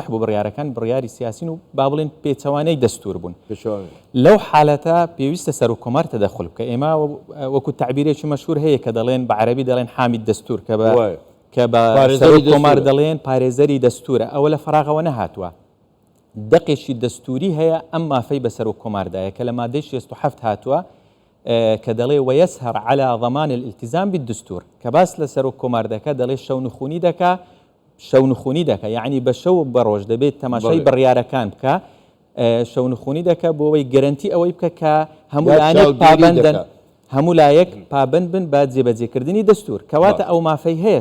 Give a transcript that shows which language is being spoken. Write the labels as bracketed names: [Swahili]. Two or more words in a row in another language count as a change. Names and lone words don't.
[Central Kurdish] بوو بڕیارەکان بڕیاری سیاسین و با بڵێن پێچەوانەی دەستور بوون لەو حالەتە پێویستە سەرۆکۆمار تەدەخل بکە ئێمە وەکو تعبیرێکی مەشهور هەیە کە دەڵێن بە عەرەبی دەڵێن [Arabic] حامید دەستور [Central Kurdish] کە بە سەرۆکۆمار دەڵێن پارێزەری دەستورە ئەوە لە فەراغەوە نەهاتووە دەقێکی دەستوری هەیە ئەم مافەی بە سەرۆکۆماردایە کە لە مادەی 67 هاتووە کە دەڵێ وەیەسهەر [Arabic] على ضمان الالتزام بالدستور [Central Kurdish] کە باس لە سەرۆکۆمار دەکە دەڵێ شەونخوونی دەکە یعنی بە شەو بە ڕۆژ دەبێت تەماشای بڕیارەکان بکە شەونخوونی دەکە بۆ ئەوەی گەرنتی ئەوەی بکە کە هەموو لایەک پابند بن بە جێبەجێکردنی دەستور کەواتە ئەو مافەی هەیە